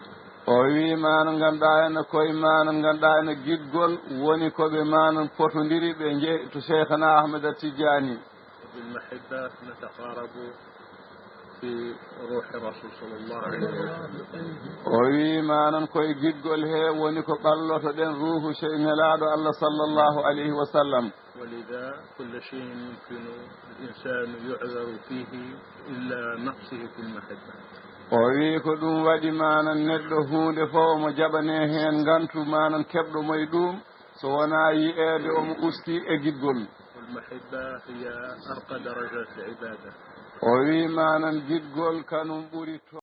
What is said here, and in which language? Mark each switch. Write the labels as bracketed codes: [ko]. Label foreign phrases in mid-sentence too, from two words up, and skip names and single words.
[ff] o wi maano ngannduɗa ene koye maano ngannduɗa ene giɗgol woni koɓe maano potodiri ɓe jeeyi to cheikhana Ahmed Tidiani. [ar] وبالمحبة نتقارب في روح الرسول صلى الله عليه وسلم. [ff] o wi manon koye giɗgol he woni ko ɓalloto ɗen ruuhu nelaɗo Allah [ar] صلى الله عليه وسلم. ولذا كل شيء يمكن الإنسان يعذر فيه إلا نقصه في المحبة. [ff] o wi ko ɗum waɗi manan neɗɗo hunde fof omo jaɓane hen gantu manan keɓɗo moye ɗum so wona yi'ede omo usti e giɗgol. [ar] والمحبة هي أرقى درجات العبادة. [ff] o wi manan giɗgol kanum ɓuri to